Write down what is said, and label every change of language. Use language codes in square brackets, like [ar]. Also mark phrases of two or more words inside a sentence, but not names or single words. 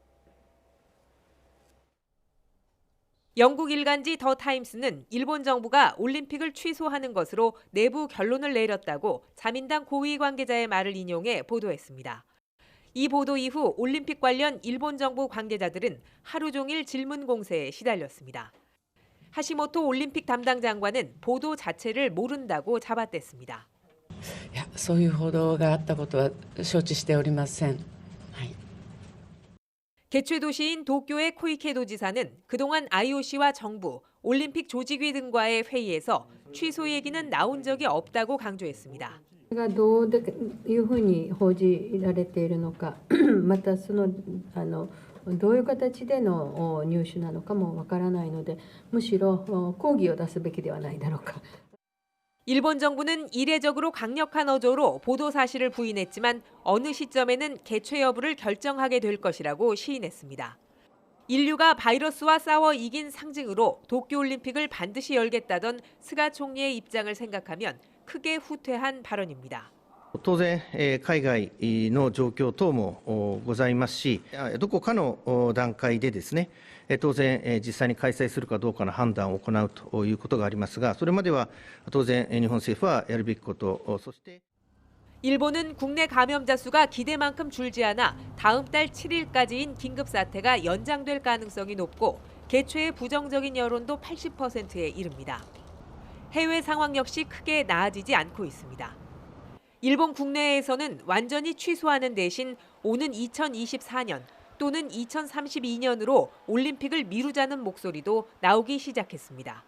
[ko] 영국 일간지 더 타임스는 일본 정부가 올림픽을 취소하는 것으로 내부 결론을 내렸다고 자민당 고위 관계자의 말을 인용해 보도했습니다. 이 보도 이후 올림픽 관련 일본 정부 관계자들은 하루 종일 질문 공세에 시달렸습니다. 하시모토 올림픽 담당 장관은 보도 자체를 모른다고 잡아댔습니다. [ja] そういう報道があったことは承知しておりません。 [ko] 개최 도시인 도쿄의 코이케 도지사는 그동안 IOC와 정부, 올림픽 조직위 등과의 회의에서 취소 얘기는 나온 적이 없다고 강조했습니다. [ja] がどういうふうに報じられているのか、またどういう形での入手なのかもわからないので、むしろ抗議を出すべきではないだろうか。 [ko] 일본 정부는 이례적으로 강력한 어조로 보도 사실을 부인했지만 어느 시점에는 개최 여부를 결정하게 될 것이라고 시인했습니다. 인류가 바이러스와 싸워 이긴 상징으로 도쿄올림픽을 반드시 열겠다던 스가 총리의 입장을 생각하면 크게 후퇴한 발언입니다. [ja] 当然、海外の状況等もございますし、どこかの段階でですね、当然、実際に開催するかどうかの判断を行うということがありますが、それまでは当然、日本政府はやるべきこと、そして [ko] 일본은 국내 감염자 수가 기대만큼 줄지 않아 다음 달 7일까지인 긴급 사태가 연장될 가능성이 높고 개최의 부정적인 여론도 80%에 이릅니다. 해외 상황 역시 크게 나아지지 않고 있습니다. 일본 국내에서는 완전히 취소하는 대신 오는 2024년 또는 2032년으로 올림픽을 미루자는 목소리도 나오기 시작했습니다.